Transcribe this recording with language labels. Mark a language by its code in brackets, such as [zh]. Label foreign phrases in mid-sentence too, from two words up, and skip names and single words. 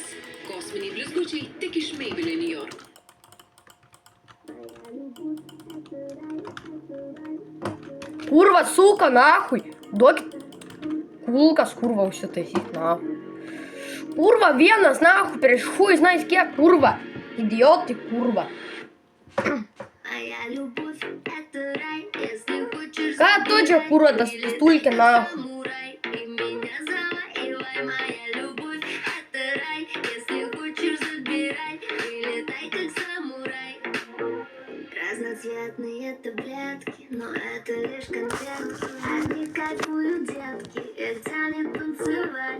[lt] Kosminiai blizgučiai tik iš Maybelline New York. [ru] Kurva, сука, нахуй. [lt] Duokit kulkas, kurva, užsitaisyt, nahui. Kurva, vienas, nahui, prieš [ru] хуй, знает [lt] kiek, kurva. Idiotai, kurva. Ką tu čia, kurva, tas pistulkė, nahui? [ru] Разноцветные таблетки, но это лишь конфетки. Они кайфуют, детки, их тянет танцевать.